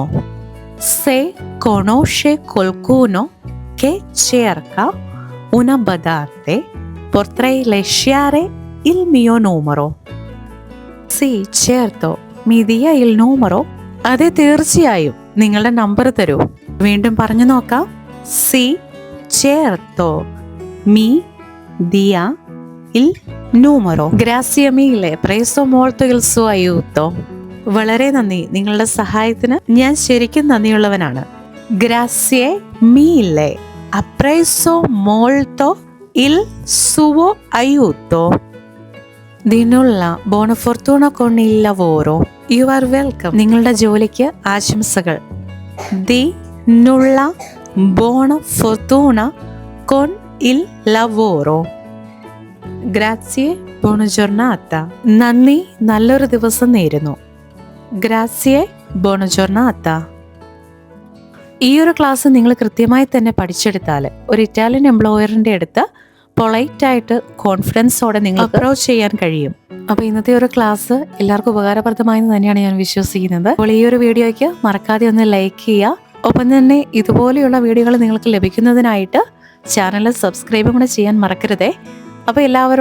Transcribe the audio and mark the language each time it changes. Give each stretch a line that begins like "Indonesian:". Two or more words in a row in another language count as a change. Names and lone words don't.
Italian: Se conosce qualcuno che cerca una badante, potrei lasciare il mio numero. Sì, certo, mi dia il numero.
Malayalam: അതെ, തീർച്ചയായും, നിങ്ങളുടെ നമ്പർ തരൂ. വീണ്ടും പറഞ്ഞു നോക്കാം.
Italian: Sì, certo, mi dia il numero. Grazie mille, preso molto il suo aiuto.
Malayalam: വളരെ നന്ദി, നിങ്ങളുടെ സഹായത്തിന് ഞാൻ ശരിക്കും നന്ദിയുള്ളവനാണ്.
Italian: Grazie mille, appreso molto il suo aiuto. Di nulla, buona fortuna con il lavoro.
English: You are welcome.
Malayalam: നിങ്ങളുടെ ജോലിക്ക് ആശംസകൾ.
Italian: Di nulla, buona fortuna con il lavoro. Grazie, buona giornata.
Malayalam: നന്ദി, നല്ലൊരു ദിവസം നേരുന്നു.
Italian: Grazie, buona giornata.
Malayalam: ഈ ഒരു ക്ലാസ് നിങ്ങൾ കൃത്യമായി തന്നെ പഠിച്ചെടുത്താൽ ഒരു ഇറ്റാലിയൻ എംപ്ലോയറിൻ്റെ അടുത്ത് പൊളൈറ്റായിട്ട് കോൺഫിഡൻസോടെ നിങ്ങൾ അപ്രോച്ച് ചെയ്യാൻ കഴിയും. അപ്പോൾ ഇന്നത്തെ ഒരു ക്ലാസ് എല്ലാവർക്കും ഉപകാരപ്രദമായെന്ന് തന്നെയാണ് ഞാൻ വിശ്വസിക്കുന്നത്. അപ്പോൾ ഈ ഒരു വീഡിയോയ്ക്ക് മറക്കാതെ ഒന്ന് ലൈക്ക് ചെയ്യുക. ഒപ്പം തന്നെ ഇതുപോലെയുള്ള വീഡിയോകൾ നിങ്ങൾക്ക് ലഭിക്കുന്നതിനായിട്ട്
English: channel subscribe
Malayalam: കൂടെ ചെയ്യാൻ മറക്കരുതേ.